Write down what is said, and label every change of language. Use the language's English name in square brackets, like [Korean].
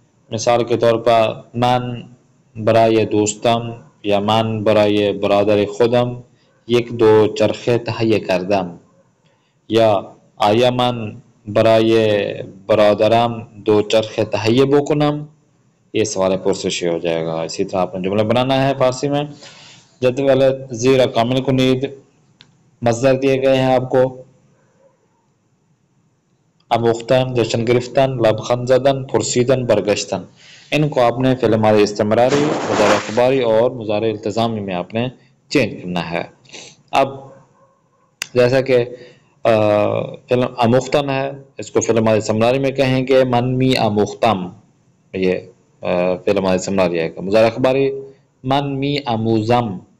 [Urdu] مثال کے طور پر [Persian] من برای دوستم یا من برای برادر خودم یک دو چرخه تهیه کردم، یا آیا من برای برادرم دو چرخه تهیه بکنم. [Urdu] یہ سوال پرسشی ہو جائے گا. اسی طرح آپ نے جملہ بنانا ہے فارسی میں. [Persian] جدول زیر کامل کنید [Urdu] مصدر دیے گئے ہیں آپ کو. [Persian] اموختن، جشن گرفتن، لبخند زدن، پرسیدن، برگشتن. [Urdu] ان کو آپ نے فعل ماضی استمراری، مضارع اخباری اور مضارع التزامی میں آپ نے چینج کرنا ہے. اب جیسا کہ فعل اموختن ہے، اس کو فعل ماضی استمراری میں کہیں گے [Persian] من می اموختم، [Urdu] یہ فعل ماضی استمراری ہے. [Persian] مضارع اخباری من می اموزم.